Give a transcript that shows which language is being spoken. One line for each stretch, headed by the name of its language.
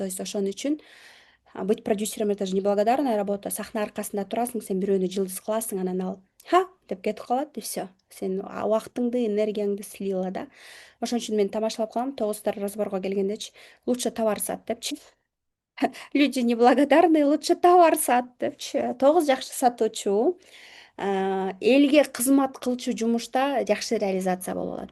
Russian: То есть
Kyrgyz: ошон үчүн
Russian: быть продюсером это же неблагодарная работа.
Kyrgyz: Сахна аркасында турасың, сен бирөөнү жылдыз кыласың, анан ал ха деп кетип калат и все. Сен убактыңды, энергияңды слила да. Ошон үчүн мен тамашалап калам, тогуздар разборго келгендечи,
Russian: лучше товар
Kyrgyz: сат депчи.
Russian: Люди неблагодарные, лучше товар
Kyrgyz: сат депчи. Тогуз жакшы сатуучу элге кызмат кылчу жумушта жакшы реализация боло алат.